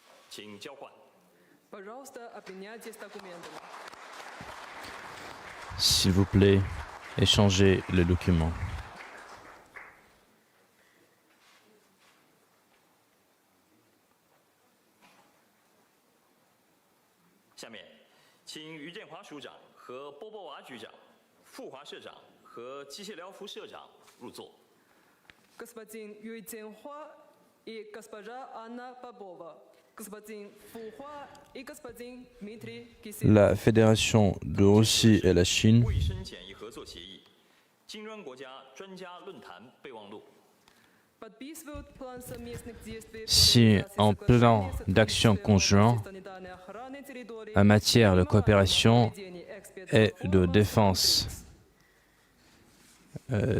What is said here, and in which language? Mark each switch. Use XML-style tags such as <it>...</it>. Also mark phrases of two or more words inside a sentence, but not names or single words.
<zh>请交换。</zh> <ru>Пожалуйста, обменяйтесь документами.</ru> <fr>S'il vous plaît, échangez les documents.</fr> <zh>下面，请于建华署长和波波娃局长、富华社长和机械疗服社长入座。</zh> <ru>Господин Юй Цзиньхуа и госпожа Анна Попова. Господин Фухуа и господин Дмитрий Киселев.</ru> <fr>La Fédération de Russie et la Chine</fr> <zh>卫生检疫合作协议、金砖国家专家论坛备忘录。</zh> <ru>Подписывают план совместных действий по</ru> <fr>signent</fr> <ru>реализации</ru> <fr>un plan</fr> <ru>соглашения</ru> <fr>d'action</fr> <ru>сотрудничества</ru> <fr>conjoint</fr> <ru>в области санитарной охраны территорий</ru> <fr>en matière de</fr> <ru>и</ru> <fr>coopération</fr> <ru>проведения</ru> <fr>et de</fr> <ru>экспертных</ru> <fr>défense</fr> <ru>форумов.</ru>